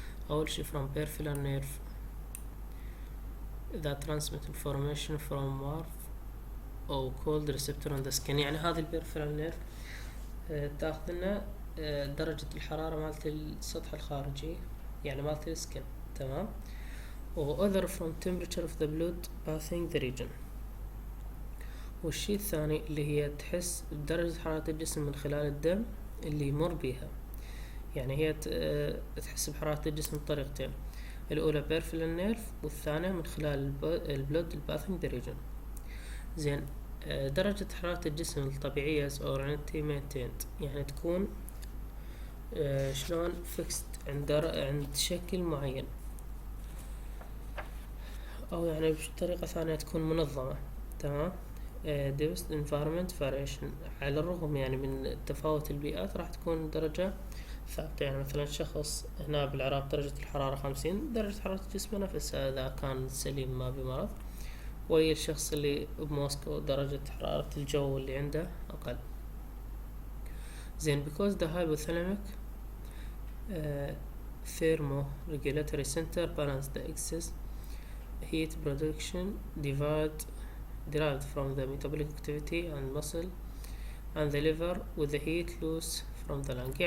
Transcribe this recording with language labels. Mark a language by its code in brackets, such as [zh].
[ar] أول شي [en] from peripheral nerve that transmit information from nerve أو cold receptor on the skin. [ar] يعني هذه البيرفرال نيرف تاخذ لنا درجة الحرارة مالت السطح الخارجي، يعني مالت السكن، تمام. [en] و other from temperature of the blood passing the region. [ar] والشي الثاني اللي هي تحس بدرجة حرارة الجسم من خلال الدم اللي يمر بيها. يعني هي تحس بحرارة الجسم بطريقتين، الأولى peripheral nerve والثانية من خلال البلود [en] passing the region. [ar] زين، درجة حرارة الجسم الطبيعية [en] or maintained، [ar] يعني تكون شلون fixed عند شكل معين، أو يعني بطريقة ثانية تكون منظمة، تمام. [en] Depth environment variation، [ar] على الرغم يعني من تفاوت البيئات راح تكون درجة ثابتة. يعني مثلا شخص هنا بالعراق درجة الحرارة 50، درجة حرارة جسمه نفسها إذا كان سليم ما بمرض، ويا الشخص اللي بموسكو درجة حرارة الجو اللي عنده أقل. زين، [en] because the hypothalamic thermoregulatory center balance the excess heat production derived from the metabolic activity and muscle and the liver with the heat loss from the lung.